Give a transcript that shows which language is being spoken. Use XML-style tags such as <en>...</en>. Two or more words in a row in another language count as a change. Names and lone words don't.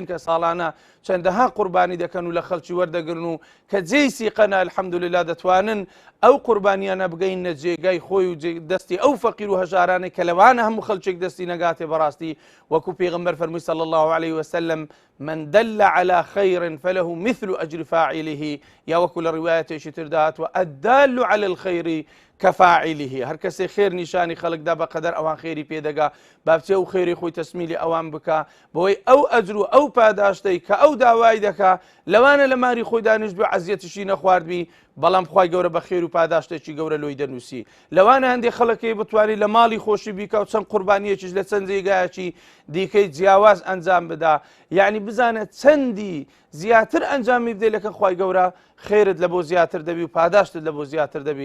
<ckb>کە ساڵانە چەندەها قوربانی دەکەن و لە خەڵکی وەردەگرن و کە جێی سیقەنە الحەمدوللا دەتوانن ئەو قوربانیانە بگەینە جێگای خۆی و دەستی ئەو فەقیر و هەژارانێک کە لەوانە هەموو خەڵکێک دەستی نەگاتێ بەڕاستی وەکو پێغەمبەر فەرمووی</ckb> <ar>صلی الله عليه وسلم من دل على خير فله مثل أجر فاعله</ar> <ckb>یا وەکو لە ڕوایەتێکی تردا هاتووە</ckb> <ar>الدال على الخير كفاعله.</ar> <ckb>هەر کەسێ خێر نیشانی خەڵکدا بەقەدەر ئەوان خێری پێدەگا بابچێ و خێری خۆی تەسمیلی ئەوان بکە بۆی ئەو ئەجر و ئەو پاداشتەی کە ئەو داوای دەکا لەوانە لە ماری خۆی دانیشت بێ عەزیەتیشی نەخواردبی بەڵام خوای گەورە بە خێر و پاداشتێکی گەورە لۆی دەنووسی. لەوانە هەندێک خەڵکی بتوانێت لە ماڵی خۆشی بیکە و چەند قوربانیەکیش لە چەند جێگایەکی دیکەی جیاواز ئەنجام بدا یعنی بزانێت چەندی زیاتر ئەنجامی بدەیت لەکە خوای گەورە خێرت لە بۆ زیاتر دەبی و پاداشتت لە بۆ زیاتر دەبی.</ckb>